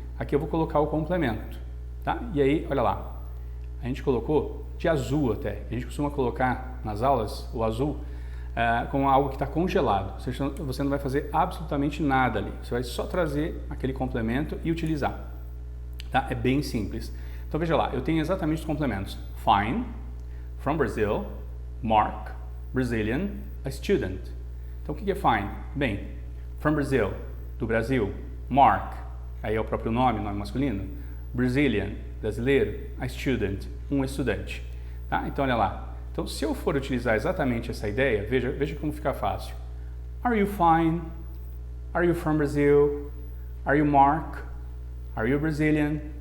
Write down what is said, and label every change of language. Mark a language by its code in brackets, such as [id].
[pt] Aqui eu vou colocar o complemento, tá? E aí, olha lá, a gente colocou de azul até. A gente costuma colocar nas aulas o azul com algo que está congelado. Você não vai fazer absolutamente nada ali. Você vai só trazer aquele complemento e utilizar. Tá? É bem simples. Então veja lá, eu tenho exatamente os complementos. [en] Fine, from Brazil, Mark, Brazilian, a student. [pt] Então o que é fine? Bem, [en] from Brazil, [pt] do Brasil, Mark, aí é o próprio nome masculino, Brazilian, brasileiro, [en] a student, [pt] um estudante. Tá? Então, olha lá. Então, se eu for utilizar exatamente essa ideia, veja como fica fácil. [en] Are you fine? Are you from Brazil? Are you Mark? Are you Brazilian?